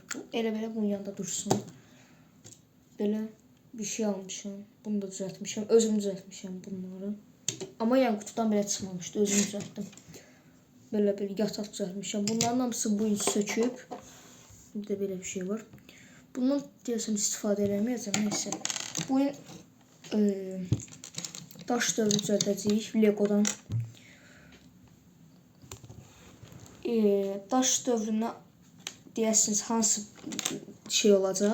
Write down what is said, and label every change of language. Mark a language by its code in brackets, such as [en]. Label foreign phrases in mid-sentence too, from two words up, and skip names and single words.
[az] Bu elə bunun yanında dursun. [tr] Böyle bir şey almışım. Bunu da düzeltmişim. Özüm düzeltmişim bunları. Ama yan kutudan belə çıxmamışdı. [az] Özüm düzeltdim. [tr] Böyle bir yatak düzeltmişim. [az] Bunların hamısı bu il söküb. [tr] Bir de böyle bir şey var. [az] Bundan deyəsəm istifadə eləməyəcəm. [tr] Neyse. [az] Bu il daş dövrü düzəldəcəyik Legodan. Daş dövrünə deyəsiniz hansı şey olacaq?